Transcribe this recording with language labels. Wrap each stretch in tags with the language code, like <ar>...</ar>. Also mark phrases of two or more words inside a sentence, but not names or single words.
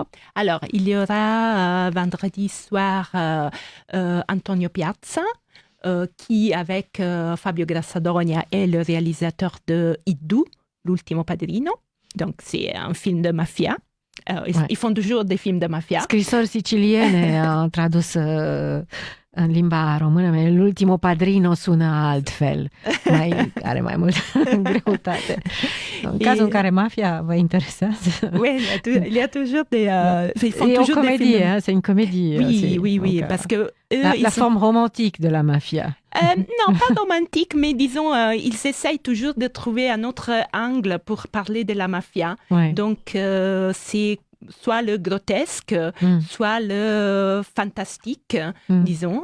<fr>il y aura vendredi soir Antonio Piazza, qui, avec Fabio Grassadonia, est le réalisateur de Iddu, L'ultimo padrino. Donc, c'est un film de mafia. Ils font toujours des films de mafia.</fr> <ro>Scrisori siciliene am tradus în limba română, L'ultimo padrino sună altfel. Are mai mult greutate. În cazul în care mafia vă interesează.</ro> <fr>Oui, il y a toujours des... ils font toujours des films. C'est une comédie. Oui, donc, parce que la forme romantique de la mafia. Non, pas romantique, mais disons, ils essayent toujours de trouver un autre angle pour parler de la mafia. Ouais. Donc, c'est soit le grotesque, soit le fantastique, disons.</fr>